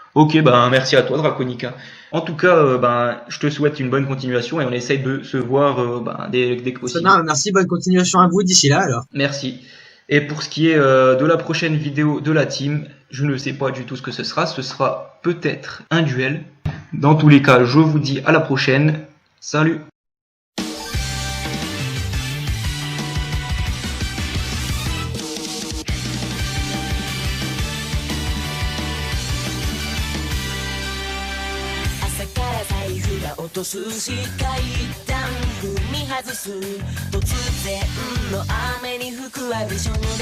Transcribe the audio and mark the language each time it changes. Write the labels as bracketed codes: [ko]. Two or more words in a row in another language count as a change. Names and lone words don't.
[fr] Ok, merci à toi, Draconica. En tout cas, je te souhaite une bonne continuation et on essaye de se voir dès que possible. Merci, bonne continuation à vous d'ici là alors. Merci. Et pour ce qui est de la prochaine vidéo de la team, je ne sais pas du tout ce que ce sera peut-être un duel. Dans tous les cas, je vous dis à la prochaine. Salut! [ja] 落とすし階段踏み外す突然の雨に吹くはびしょ濡れ